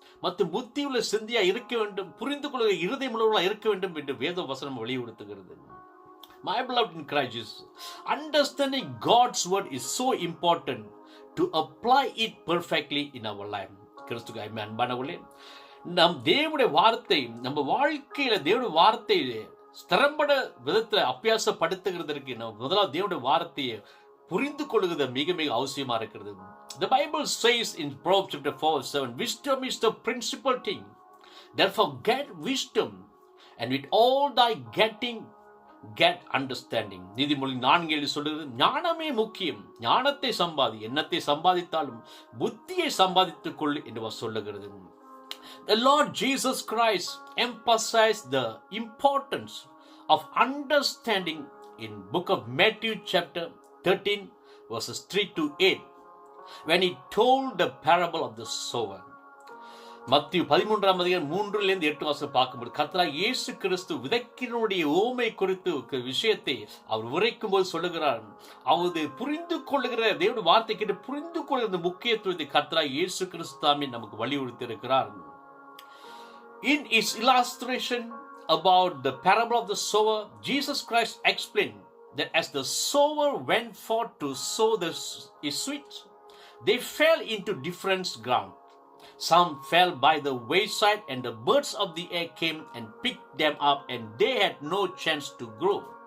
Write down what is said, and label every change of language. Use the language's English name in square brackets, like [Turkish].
[Tamil] மற்றும் புத்தியுள்ள சிந்தியா இருக்க வேண்டும், புரிந்து கொள்கிற இருதயம் உள்ளவர்களா இருக்க வேண்டும் என்று வேத வசனம் வலியுறுத்துகிறது. [English] My beloved in Christ Jesus, understanding God's word is so important to apply it perfectly in our life. [Tamil] கிறிஸ்துவுக்கு அன்பானவர்களே, நம் தேவனுடைய வார்த்தை நம்ம வாழ்க்கையில தேவனுடைய வார்த்தையை ஸ்திரம்பட விதத்துல அபியாசப்படுத்துகிறதற்கு நம்ம முதலாவது தேவனுடைய வார்த்தையை புரிந்து கொள்கிறது மிக மிக அவசியமா இருக்கிறது. [English] The Bible says in Proverbs chapter 4:7, wisdom is the principal thing, therefore get wisdom, and with all thy getting get understanding. [Tamil] நீதிமொழி 4:7 சொல்லுகிறது, ஞானமே முக்கியம், ஞானத்தை சம்பாதி, எண்ணத்தை சம்பாதித்தாலும் புத்தியை சம்பாதித்துக் கொள் என்று சொல்லுகிறது. [English] The Lord Jesus Christ emphasized the importance of understanding in book of Matthew chapter 13 verses 3 to 8 when he told the parable of the sower. [Tamil] மத்திய 13ஆம் அதிகாரம் 3-8 வாசம் பார்க்கும்போது கர்த்தராகிய இயேசு கிறிஸ்து விதைக்கிறவனுடைய ஓமை குறித்து விஷயத்தை அவர் உரைக்கும் போது சொல்லுகிறார். அவது புரிந்து கொள்ளுகிற தேவனுடைய வார்த்தை கேட்டு புரிந்து கொள்கிற முக்கியத்துவத்தை கர்த்தராகிய இயேசு கிறிஸ்து தாமே நமக்கு வலியுறுத்தி இருக்கிறார். [English] In his illustration about the parable of the sower, Jesus Christ explained that as the sower went forth to sow his seeds, they fell into different ground. Some fell by the wayside, and the birds of the air came and picked them up, and they had no chance to grow.